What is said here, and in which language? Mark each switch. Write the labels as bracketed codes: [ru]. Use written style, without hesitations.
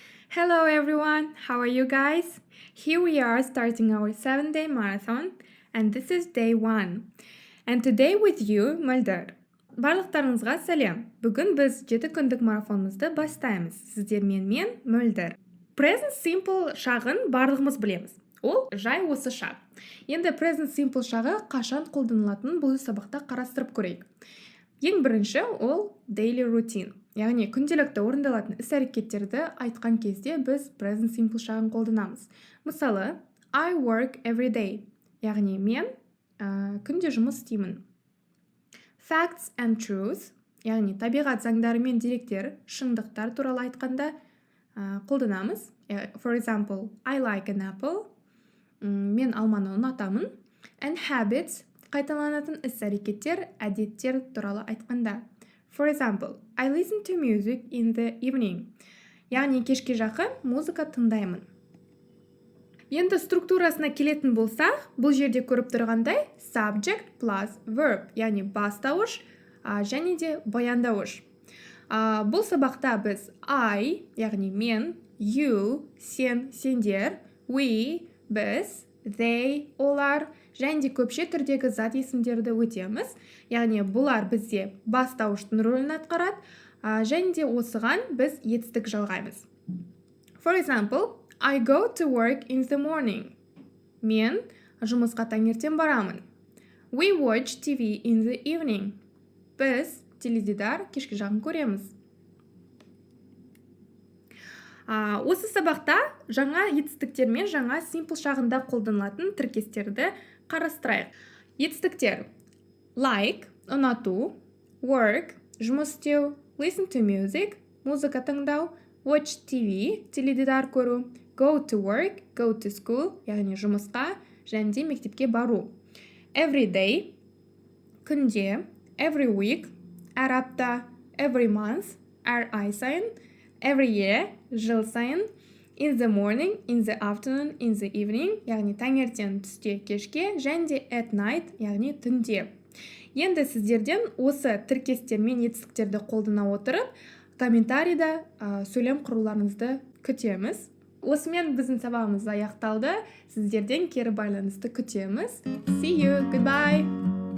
[en] Hello everyone, how are you guys? Here we are starting our 7-day marathon, and this is day 1. And today with you, Мөлдір. [kk] Барлықтарыңызға сәлем. Бүгін біз 7 күндік марафонымызды бастаймыз. Сіздермен мен, Мөлдір. Present simple шағын барлығымыз білеміз. Ол жай осы шақ. Енді present simple шағы қашан қолданылатынын бұл сабақта қарастырып көрейік. Ең бірінші ол daily routine. Яғни күнделікті орындалатын іс-әрекеттерді айтқан кезде біз present simple шағын қолданамыз. [en] Мысалы, I work every day. [kk] Яғни мен күнде жұмыс істеймін. [en] Facts and truth. [kk] Яғни табиғат заңдары мен деректер, шындықтар туралы айтқанда қолданамыз. [en] For example, I like an apple. [kk] Мен алманы ұнатамын. [en] And habits. [kk] Қайталанатын іс-әрекеттер, әдеттер туралы айтқанда. [en] For example, I listen to music in the evening. [kk] Яғни кешке жақын музыка тыңдаймын. Енді структурасына келетін болсақ, бұл жерде көріп тұрғандай [en] subject plus verb, [kk] яғни бастауыш және де баяндауыш. Бұл сабақта біз I, яғни мен, you, сен, сендер, we, біз, they, олар, және де көпше түрдегі зат есімдерді өтеміз. Яғни бұлар бізде бастауыштың рөлін атқарады, және де осыған біз етістік жалғаймыз. [en] For example, I go to work in the morning. [kk] Мен жұмысқа таңертең барамын. [en] We watch TV in the evening. [kk] Біз теледидар кешке жақын көреміз. Осы сабақта жаңа етістіктер мен жаңа simple шағында қолданылатын тіркестерді қарастырайық. Етістіктер like, ұнату, work, жұмыс істеу, listen to music, музыка тыңдау, watch TV, теледидар көру, go to work, go to school, яғни жұмысқа және де мектепке бару. [en] Every day, күнде, every week, әр апта, every month, әр ай сайын, every year, жыл сайын, in the morning, in the afternoon, in the evening, яғни таңертең, түсте, кешке, және де at night, яғни түнде. [kk] Енді сіздерден осы тіркестер мен етістіктерді қолдана отырып, комментарийда сөйлем құруларыңызды күтеміз. Осымен біздің сабағымыз аяқталды. Сіздерден кері байланысты күтеміз. [en] See you, goodbye!